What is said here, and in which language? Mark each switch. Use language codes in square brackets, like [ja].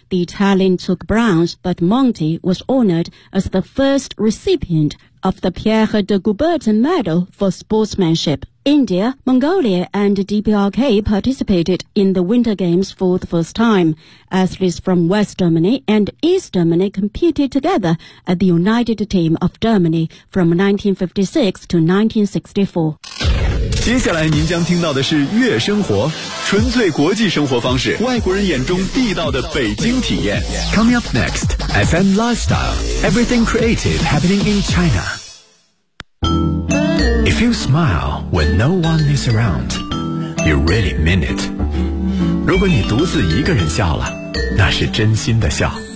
[en] The Italian took bronze, but Monti was honored as the first recipient of the Pierre de Coubertin Medal for sportsmanship. India, Mongolia, and DPRK participated in the Winter Games for the first time. Athletes from West Germany and East Germany competed together at the United Team of Germany from 1956 to 1964. [zh] 接下来您将听到的是月生活，纯粹国际生活方式，外国人眼中地道的北京体验。 [en] Coming up next, FM Lifestyle, everything creative happening in China. If you smile when no one is around, you really mean it. [zh] 如果你独自一个人笑了，那是真心的笑。